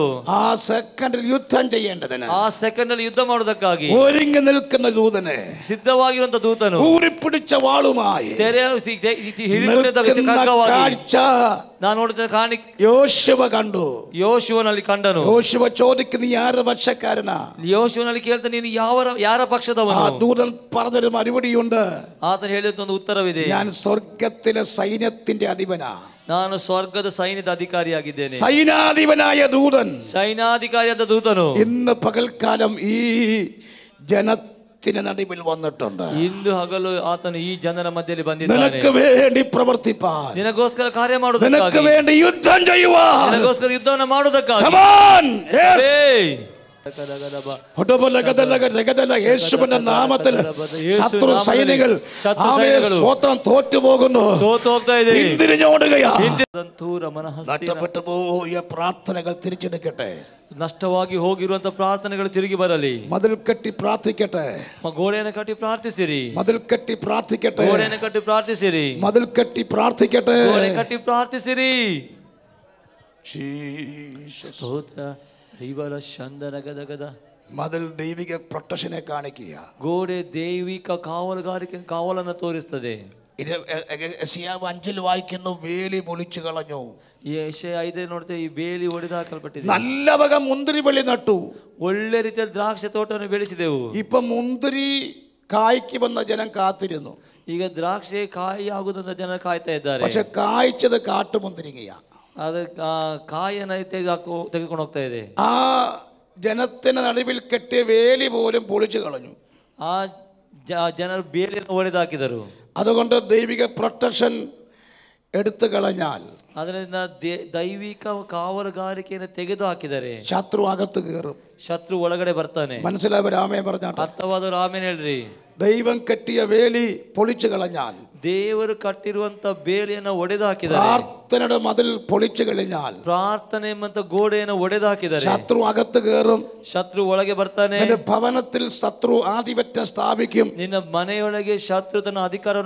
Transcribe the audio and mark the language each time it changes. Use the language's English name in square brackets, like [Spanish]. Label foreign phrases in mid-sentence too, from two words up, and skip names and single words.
[Malayalam] ആ സെക്കൻഡിൽ യുദ്ധം ചെയ്യേണ്ടതിന്, [Kannada] ಆ ಸೆಕೆಂಡ್ ಅಲ್ಲಿ ಯುದ್ಧ ಮಾಡುವುದಕ್ಕಾಗಿ [Malayalam] ഒരുങ്ങി നിൽക്കുന്ന ദൂതനെ, [Kannada] ಸಿದ್ಧವಾಗಿರುವಂತ ದೂತನು [Malayalam] ഊരിപ്പിടിച്ച വാളുമായി കാഴ്ച [Kannada] ನಾನು ನೋಡಿದ ಕಾಣಿ [Malayalam] യോശുവ കണ്ടു. [Kannada] ಯೋಶುವನಲ್ಲಿ ಕಂಡನು. [Malayalam] യോശുവ ചോദിക്കുന്നു, നീ ആരുടെ പക്ഷക്കാരനാ? [Kannada] ಯೋಶುವನಲ್ಲಿ ಕೇಳ್ತಾನೆ, ನೀನು ಯಾರ ಪಕ್ಷದವನು? [Malayalam] ആ ദൂതൻ പറഞ്ഞൊരു മറുപടിയുണ്ട്. [Kannada] ಆತನು ಹೇಳಿದ ಒಂದು ಉತ್ತರವಿದೆ, [Malayalam] ഞാൻ സ്വർഗത്തിലെ സൈന്യത്തിന്റെ അധിപനാ. [Kannada] ನಾನು ಸ್ವರ್ಗದ ಸೈನ್ಯದ ಅಧಿಕಾರಿಯಾಗಿದ್ದೇನೆ. [Malayalam] സൈനാധിപനായ ദൂതൻ, [Kannada] ಸೈನಾಧಿಕಾರಿಯಾದ ದೂತನು [Malayalam] ഇന്ന് പകൽക്കാലം ഈ ജനത്തിന് നടുവിൽ വന്നിട്ടുണ്ട്. [Kannada] ಇಂದು ಹಗಲು ಆತನು ಈ ಜನರ ಮಧ್ಯದಲ್ಲಿ ಬಂದಿದ್ದಾನೆ. [Malayalam] നിനക്ക് വേണ്ടി പ്രവർത്തിപ്പാൻ, [Kannada] ನಿನಗೋಸ್ಕರ ಕಾರ್ಯ ಮಾಡುವುದಕ್ಕಾಗಿ, [Malayalam] നിനക്ക് വേണ്ടി യുദ്ധം ചെയ്യുവാൻ, [Kannada] ನಿನಗೋಸ್ಕರ ಯುದ್ಧವನ್ನು ಮಾಡುವುದಕ್ಕಾಗಿ. [Malayalam] യേശുവിന്റെ നാമത്തിൽ ശത്രു സൈനികൾ സ്വത്രം തോറ്റുപോകുന്നു, പിന്തിരിഞ്ഞോടുകയാണ്. നഷ്ടപ്പെട്ടു പോയ പ്രാർത്ഥനകൾ തിരിച്ചെടുക്കട്ടെ. [Kannada] ನಷ್ಟವಾಗಿ ಹೋಗಿರುವಂತ ಪ್ರಾರ್ಥನೆಗಳು ತಿರುಗಿ ಬರಲಿ. [Malayalam] മതിൽ കെട്ടി പ്രാർത്ഥിക്കട്ടെ. [Kannada] ಗೋಡೆಯನ್ನು ಕಟ್ಟಿ ಪ್ರಾರ್ಥಿಸಿರಿ. [Malayalam] മതിൽ കെട്ടി പ്രാർത്ഥിക്കട്ടെ. [Kannada] ಗೋಡೆಯನ್ನು ಕಟ್ಟಿ ಪ್ರಾರ್ಥಿಸಿರಿ. [Malayalam] മതിൽ കെട്ടി പ്രാർത്ഥിക്കട്ടെ. [Kannada] ಗೋಡೆ ಕಟ್ಟಿ ಪ್ರಾರ್ಥಿಸಿರಿ. ಸ್ತೋತ್ರ. [Malayalam] മതിൽ ദൈവിക പ്രൊട്ടക്ഷനെ കാണിക്കുക. [Kannada] ಗೋಡೆ ದೈವಿಕ ಕಾವಲನ್ನು ತೋರಿಸ್ತದೆ. [Malayalam] 5 വായിക്കുന്നു, വേലി പൊളിച്ചു കളഞ്ഞു. [Kannada] ಈ ಯೆಶಾಯ 5 ನೋಡ್ತೇವೆ, ಈ ಬೇಲಿ ಒಡೆದು ಹಾಕಲ್ಪಟ್ಟಿದೆ. [Malayalam] നല്ല വക മുന്തിരി ಬಳ್ಳಿ നട്ടു, [Kannada] ಒಳ್ಳೆ ರೀತಿಯಲ್ಲಿ ದ್ರಾಕ್ಷಿ ತೋಟವನ್ನು ಬೆಳೆಸಿದೆವು. [Malayalam] ഇപ്പൊ മുന്തിരി കായ്ക്ക് വന്ന ജനം കാത്തിരുന്നു. [Kannada] ಈಗ ದ್ರಾಕ್ಷಿ ಕಾಯಿ ಆಗುವುದಂತ ಜನ ಕಾಯ್ತಾ ಇದ್ದಾರೆ. [Malayalam] പക്ഷെ കായ്ച്ചത് കാട്ടുമുന്തിരിങ്ങയാ. [Kannada] ಅದು ಕಾಯನ್ನು ತೆಗೆದುಕೊಂಡು ಹೋಗ್ತಾ ಇದೆ. [Malayalam] ആ ജനത്തിന് നടുവിൽ കെട്ടിയ വേലി പോലും പൊളിച്ചു കളഞ്ഞു. [Kannada] ಆ ಜನರು ಬೇಲಿಯನ್ನು ಒಡೆದು ಹಾಕಿದರು. [Malayalam] അതുകൊണ്ട് ദൈവിക പ്രൊട്ടക്ഷൻ എടുത്തു കളഞ്ഞാൽ, [Kannada] ಅದರಿಂದ ದೈವಿಕ ಕಾವಲುಗಾರಿಕೆಯನ್ನು ತೆಗೆದು ಹಾಕಿದರೆ [Malayalam] ശത്രു അകത്ത് കയറും, [Kannada] ಶತ್ರು ಒಳಗಡೆ ಬರ್ತಾನೆ. [Malayalam] മനസ്സിലായവർ ആമേൻ പറഞ്ഞാട്ടെ. [Kannada] ಅರ್ಥವಾದವರು ಆಮೇಲೆ ಹೇಳ್ರಿ. [Malayalam] ദൈവം കെട്ടിയ വേലി പൊളിച്ചു കളഞ്ഞാൽ, [Kannada] ದೇವರು ಕಟ್ಟಿರುವಂತ ಬೇಲಿಯನ್ನು ಒಡೆದು ಹಾಕಿದ್ದಾರೆ. [Malayalam] പ്രാർത്ഥനയുടെ മതിൽ പൊളിച്ചു കഴിഞ്ഞാൽ [Kannada] ಪ್ರಾರ್ಥನೆ ಎಂಬಂತ ಗೋಡೆಯನ್ನು ಒಡೆದು ಹಾಕಿದ್ದಾರೆ. [Malayalam] ശത്രു അകത്ത് കയറും, [Kannada] ಶತ್ರು ಒಳಗೆ ಬರ್ತಾನೆ. [Malayalam] നിന്റെ ഭവനത്തിൽ ശത്രു ആധിപത്യം സ്ഥാപിക്കും. [Kannada] ನಿನ್ನ ಮನೆಯೊಳಗೆ ಶತ್ರು ತನ್ನ ಅಧಿಕಾರವನ್ನು